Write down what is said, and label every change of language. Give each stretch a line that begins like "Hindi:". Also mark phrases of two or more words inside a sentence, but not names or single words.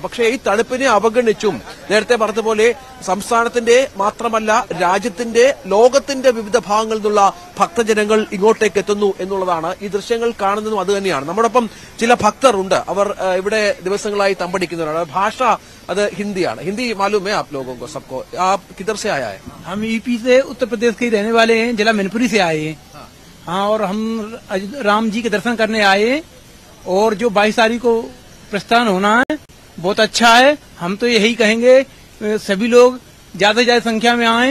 Malayalam: പക്ഷേ ഈ തണുപ്പിനെ അവഗണിച്ചും നേരത്തെ പറഞ്ഞതുപോലെ സംസ്ഥാനത്തിന്റെ മാത്രമല്ല രാജ്യത്തിന്റെ, ലോകത്തിന്റെ വിവിധ ഭാഗങ്ങളിൽ നിന്നുള്ള ഭക്തജനങ്ങൾ ഇങ്ങോട്ടേക്ക് എത്തുന്നു എന്നുള്ളതാണ്. ഈ ദൃശ്യങ്ങൾ കാണുന്നതും അതുതന്നെയാണ്. നമ്മോടൊപ്പം ചില ഭക്തർ ഉണ്ട്. അവർ ഇവിടെ ദിവസങ്ങളായി തമ്പടിക്കുന്നവരാണ്. ഭാഷ അത് ഹിന്ദിയാണ്.
Hindi: ഹിന്ദി मालूम है आप लोगों को सबको? आप किधर से आया है? हम यूपी से, उत्तर प्रदेश के रहने वाले हैं, जिला मैनपुरी से आए हैं। हाँ, और हम राम जी के दर्शन करने आए हैं। और जो 22 तारीख को प्रस्थान होना है बहुत अच्छा है। हम तो यही कहेंगे सभी लोग ज्यादा से ज्यादा संख्या में आए।